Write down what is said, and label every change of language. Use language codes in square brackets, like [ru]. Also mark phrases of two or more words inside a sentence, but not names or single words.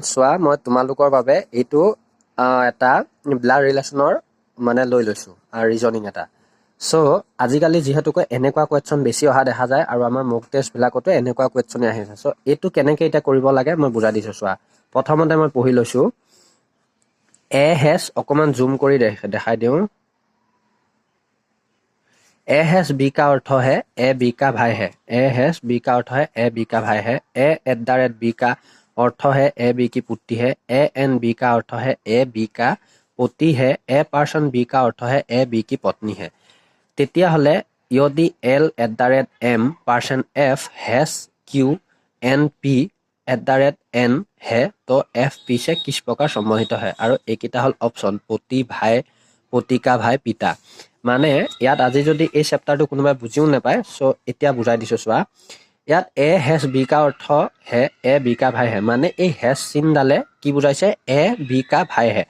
[as] চোৱা, মই তোমালোকৰ বাবে এইটো এটা [en] blood relation [as] মানে লৈ লৈছোঁ ৰিজনিং এটা। চ' আজিকালি যিহেতুকৈ এনেকুৱা কুৱেশ্যন বেছি অহা দেখা যায় আৰু আমাৰ মক টেষ্টবিলাকতো এনেকুৱা কুৱেশ্যনে আহিছে। চ' এইটো কেনেকৈ এতিয়া কৰিব লাগে মই বুজাই দিছোঁ। চোৱা, প্ৰথমতে মই পঢ়ি লৈছোঁ অকণমান জুম কৰি দেখাই দিওঁ। [hi] बी का अर्थ है बी का भाई है। बी का अर्थ है बी का भाई है। बी का अर्थ है बी की पुत्री है। बी का अर्थ है बी का पति है। बी का अर्थ है बी की पत्नी है। তেতিয়াহ'লে यदि L@M हैश QNP N है तो FP से किस प्रकार संबंधित है। [as] और এইকেইটা হ'ল অপশ্যন, পতি, ভাই, পতিকা, ভাই, পিতা। মানে ইয়াত আজি যদি এই চেপ্টাৰটো কোনোবাই বুজিও নাপায়, চ' এতিয়া বুজাই দিছোঁ। চোৱা, ইয়াত [hi] बी का अर्थ बी का भाई है, [as] মানে এই চিনডালে কি বুজাইছে, [hi] बी का भाई है।